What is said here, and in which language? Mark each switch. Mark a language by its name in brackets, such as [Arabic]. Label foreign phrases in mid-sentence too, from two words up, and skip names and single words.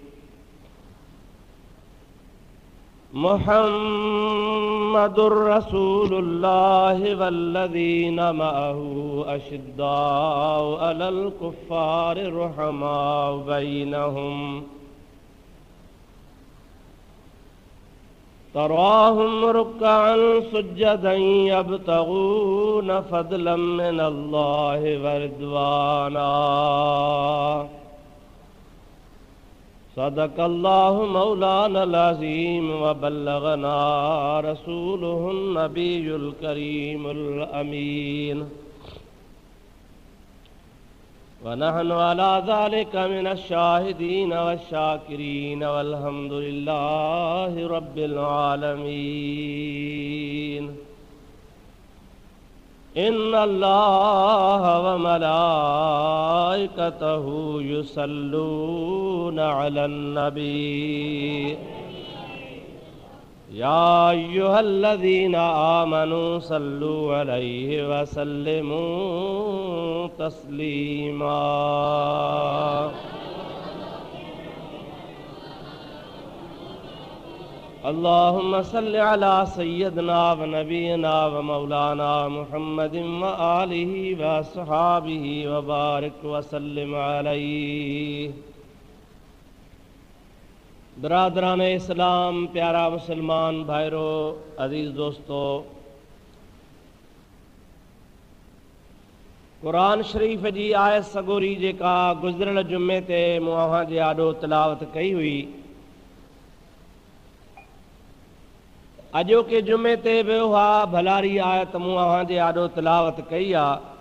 [Arabic] محمد رسول الله والذين معه أشداء على الكفار رحماء بينهم تراهم ركعا سجدا يبتغون فضلا من الله ورضوانا. صدق الله مولانا العظيم وبلغنا رسوله النبي الكريم الأمين. ونحن على ذلك من الشاهدين والشاكرين والحمد لله رب العالمين. إن الله وملائكته يصلون على النبي يا أيها الذين آمنوا صلوا عليه وسلموا تسليما. اللهم صل على سيدنا ونبينا ومولانا محمد وآله وأصحابه وبارك وسلم عليه. [Sindhi] बरादरान इस्लाम, प्यारा मुसलमान भाइरों, अजीज़ दोस्तों, क़ुरान शरीफ़ जी आयत सगोरी जेका गुज़िरियल जुमे ते मूं अव्हां जे आॾो तिलावत कई हुई, अॼोके जुमे ते बि उहा भलारी आयत मूं अव्हां जे आॾो तिलावत कई आहे।